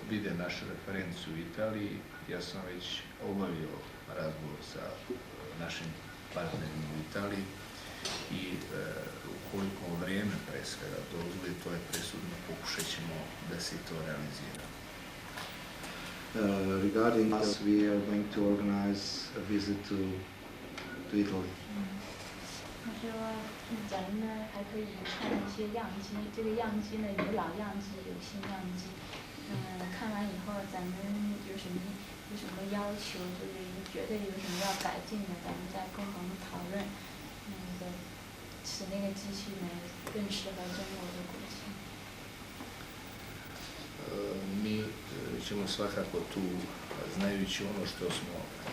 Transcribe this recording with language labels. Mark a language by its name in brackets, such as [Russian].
[Serbian] Vide našu referencu u Italiji, ja sam već obavio razgovor sa našim partnerima u Italiji i ukoliko vrijeme pre svega dozvoli, to je presudno, pokušat ćemo da se to realizira. [English] Regarding us, we are going to organize a visit to Italy. [Chinese] 他说咱们呢还可以看一些样机，这个样机呢有老样机，有新样机。看完以后咱们有什么要求，就是觉得有什么要改进的，咱们再共同讨论。使那个机器呢更适合中国的国情。 [Serbian] Mi ćemo svakako tu, znajući ono što smo